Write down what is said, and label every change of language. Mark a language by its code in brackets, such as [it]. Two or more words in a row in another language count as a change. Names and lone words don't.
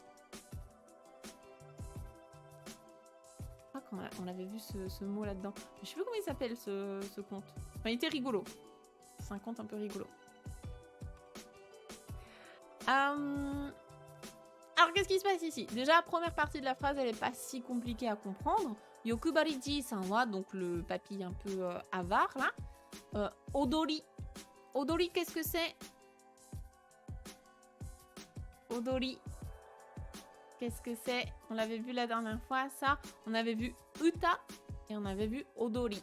[fr] Je crois qu'on avait vu ce mot là-dedans. Je sais plus comment il s'appelle ce conte. Enfin, il était rigolo. C'est un conte un peu rigolo. Alors, qu'est-ce qui se passe ici? Déjà, la première partie de la phrase, elle est pas si compliquée à comprendre. [ja] 欲張り爺さんは, [fr] donc le papy un peu avare là. Odori. Odori, qu'est-ce que c'est? Odori. Qu'est-ce que c'est? On l'avait vu la dernière fois, ça. On avait vu Uta et on avait vu Odori.